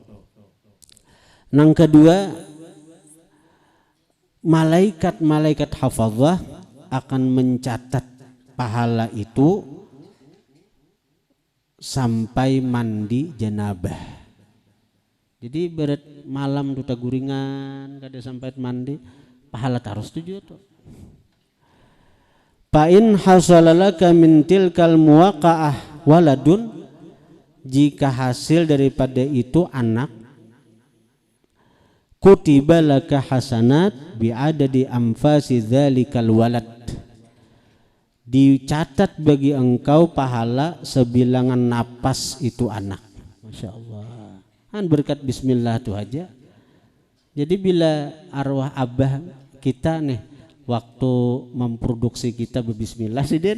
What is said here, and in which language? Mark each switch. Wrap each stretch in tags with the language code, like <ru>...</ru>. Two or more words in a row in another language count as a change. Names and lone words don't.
<bjn>Yang kedua malaikat hafazah akan mencatat pahala itu sampai mandi janabah. Jadi berat malam duta guringan kada sampai mandi pahala tarus tujuh tuh.</bjn> <ar>فإن حصل لك من تلك المواقعة ولد</ar> <bjn>jika hasil daripada itu anak</bjn> <ar>كتبت لك حسنات بعدد أنفاس ذلك الولد</ar> <bjn>dicatat bagi engkau pahala sebilangan napas itu anak.</bjn> <ar>ما شاء الله.</ar> <bjn>Kan berkat bismillah itu aja. Jadi bila arwah abah kita nih waktu memproduksi kita berbismillah sih Den.</bjn>